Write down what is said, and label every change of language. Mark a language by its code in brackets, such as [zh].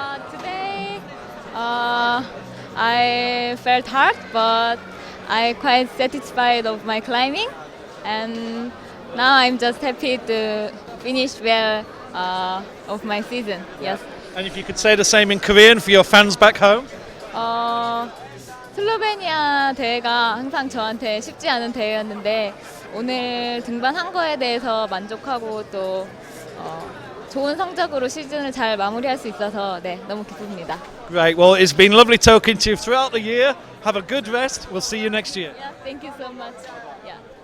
[en] Today, I felt hard, but I'm quite satisfied of my climbing, and now I'm just happy to finish well of my season. Yes. And if you could say the same in Korean for your fans back home. [ko] 슬로베니아 대회가 항상 저한테 쉽지 않은 대회였는데 오늘 등반한 거에 대해서 만족하고 또 좋은 성적으로 시즌을 잘 마무리할 수 있어서 너무 기쁩니다. [en] Great. Well, it's been lovely talking to you throughout the year. Have a good rest. We'll see you next year. Yeah, thank you so much. Yeah.